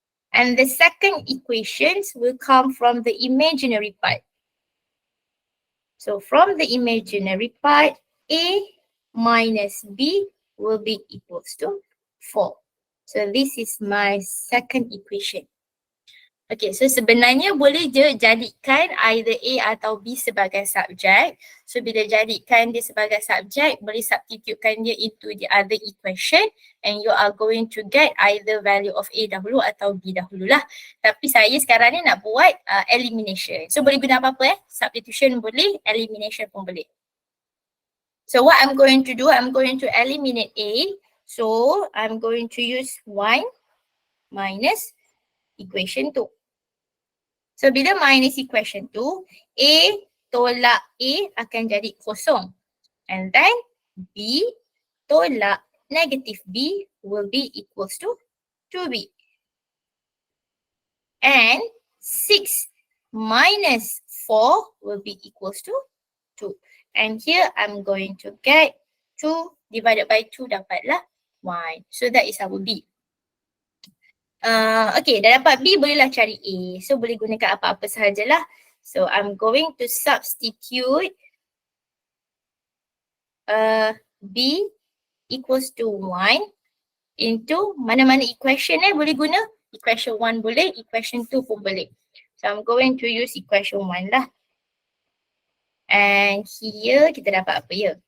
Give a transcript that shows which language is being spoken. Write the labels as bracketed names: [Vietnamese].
[English] And the second equations will come from the imaginary part. So from the imaginary part, A minus B will be equals to 4. So this is my second equation. [Malay] Okay, so sebenarnya boleh je jadikan either A atau B sebagai subjek. So bila jadikan dia sebagai subjek, boleh substitutekan dia [English] into the other equation and you are going to get either value of A [Malay] dahulu atau B dahululah. Tapi saya sekarang ni nak buat elimination. So boleh guna apa-apa substitution boleh, elimination pun boleh. [English] So what I'm going to do, I'm going to eliminate A. So I'm going to use 1 minus equation 2. [Malay] So bila minus equation 2, A tolak A akan jadi kosong. [English] And then B tolak negative B will be equals to 2B. And 6 minus 4 will be equals to 2. And here I'm going to get 2 divided by 2 [Malay] dapatlah [English] 1. So that is our B. [Malay] Okay, dah dapat B, bolehlah cari A. So boleh gunakan apa-apa sahajalah. [English] So I'm going to substitute B equals to 1 into [Malay] mana-mana equation boleh guna. Equation 1 boleh, equation 2 pun boleh. [English] So I'm going to use equation 1 lah. And here [Malay] kita dapat apa ya?